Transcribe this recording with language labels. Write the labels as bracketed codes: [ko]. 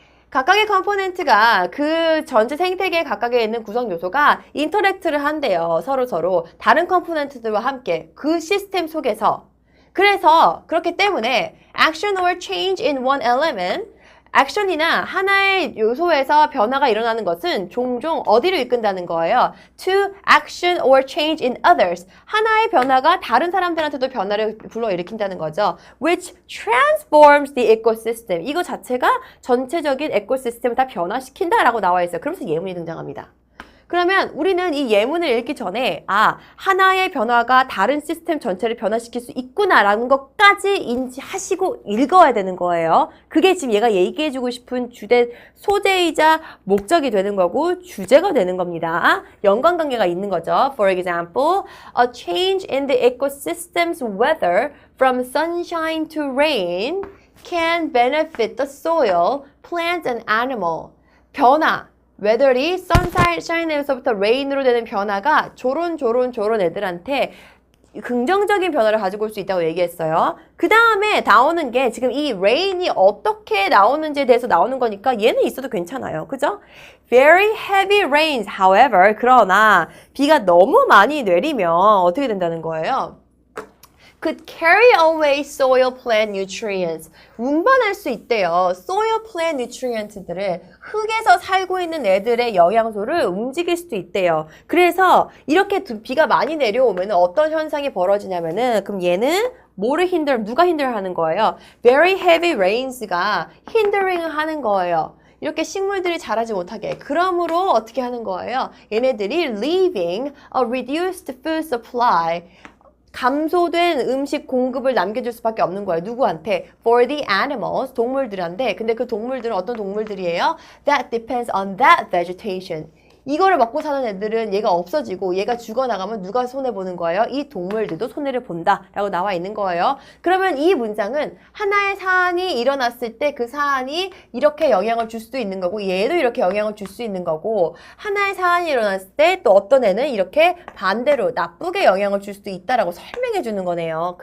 [ko] 각각의 컴포넌트가 그 전체 생태계 각각에 있는 구성 요소가 인터랙트를 한대요. 서로 다른 컴포넌트들과 함께 그 시스템 속에서. 그래서 그렇기 때문에 [en] action or change in one element [ko] 액션이나 하나의 요소에서 변화가 일어나는 것은 종종 어디로 이끈다는 거예요? [en] To action or change in others. [ko] 하나의 변화가 다른 사람들한테도 변화를 불러일으킨다는 거죠. [en] Which transforms the ecosystem. [ko] 이거 자체가 전체적인 에코시스템을 다 변화시킨다라고 나와 있어요. 그러면서 예문이 등장합니다. 그러면 우리는 이 예문을 읽기 전에 하나의 변화가 다른 시스템 전체를 변화시킬 수 있구나라는 것까지 인지하시고 읽어야 되는 거예요. 그게 지금 얘가 얘기해주고 싶은 주된 소재이자 목적이 되는 거고 주제가 되는 겁니다. 연관관계가 있는 거죠. [en] For example, a change in the ecosystem's weather from sunshine to rain can benefit the soil, plants, and animal. [ko] 변화. 웨더리 선샤인에서부터 레인으로 되는 변화가 조론 애들한테 긍정적인 변화를 가지고 올 수 있다고 얘기했어요. 그 다음에 나오는 게 지금 이 레인이 어떻게 나오는지에 대해서 나오는 거니까 얘는 있어도 괜찮아요. 그죠? [en] Very heavy rains, however, [ko] 그러나 비가 너무 많이 내리면 어떻게 된다는 거예요? [en] Could carry away soil plant nutrients. [ko] 운반할 수 있대요. [en] soil plant nutrients [ko] 들을 흙에서 살고 있는 애들의 영양소를 움직일 수도 있대요. 그래서 이렇게 비가 많이 내려오면 어떤 현상이 벌어지냐면은 그럼 얘는 뭐를 누가 힌들 하는 거예요? [en] Very heavy rains [ko] 가 hindering을 하는 거예요. 이렇게 식물들이 자라지 못하게. 그러므로 어떻게 하는 거예요? 얘네들이 [en] leaving a reduced food supply. [ko] 감소된 음식 공급을 남겨줄 수밖에 없는 거예요. 누구한테? [en] For the animals, [ko] 동물들한테. 근데 그 동물들은 어떤 동물들이에요? [en] That depends on that vegetation. [ko] 이거를 먹고 사는 애들은 얘가 없어지고 얘가 죽어나가면 누가 손해보는 거예요? 이 동물들도 손해를 본다 라고 나와 있는 거예요. 그러면 이 문장은 하나의 사안이 일어났을 때 그 사안이 이렇게 영향을 줄 수도 있는 거고 얘도 이렇게 영향을 줄 수 있는 거고 하나의 사안이 일어났을 때 또 어떤 애는 이렇게 반대로 나쁘게 영향을 줄 수도 있다라고 설명해 주는 거네요.